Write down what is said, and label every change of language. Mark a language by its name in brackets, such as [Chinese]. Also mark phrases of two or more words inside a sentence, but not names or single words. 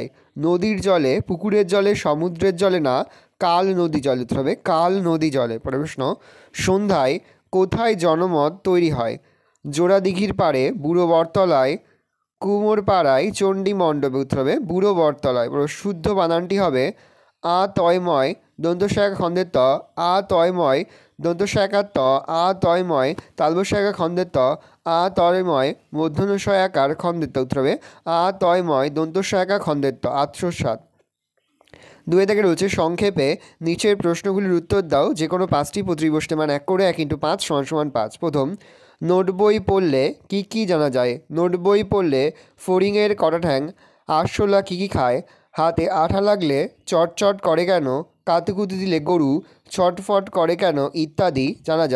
[Bangla] নদীর জলে, পুকুরের জলে, সমুদ্রের জলে না কাল নদী জলে। উত্তর হবে কাল নদী জলে। পরের প্রশ্ন, সন্ধ্যায় কোথায় জনমত তৈরি হয়? জোড়া দিঘির পাড়ে, বুড়ো বটতলায়, কুমোর পাড়ায়, চণ্ডী মণ্ডপে। উত্তর হবে বুড়ো বটতলায়। শুদ্ধ বানানটি হবে আ তয়ময় দন্তস্বয়কা খন্দের ত, আ তয়ময় দন্তস্বয়কার ত, আ তয়ময় তালবস্বয়কা খন্দের ত, আ তয়ময় মূর্ধন্যস্বয়কার খন্দের ত। উত্তর হবে আ তয়ময় দন্তস্বয়কা খন্দের ত। 807। 2 থেকে রয়েছে সংক্ষেপে নিচের প্রশ্নগুলির উত্তর দাও যে কোনো 5টি, প্রতিটি প্রশ্নে মান 1 করে 1 × 5 = 5। প্রথম, নোট বই পড়লে কী কী জানা যায়? নোট বই পড়লে ফড়িংয়ের কটা ঠ্যাং, আরশোলা কী কী খায়, হাতে আঠা লাগলে চটচট করে কেন, কাতুকুতু দিলে গরু ছটফট করে কেন ইত্যাদি জানা যায়।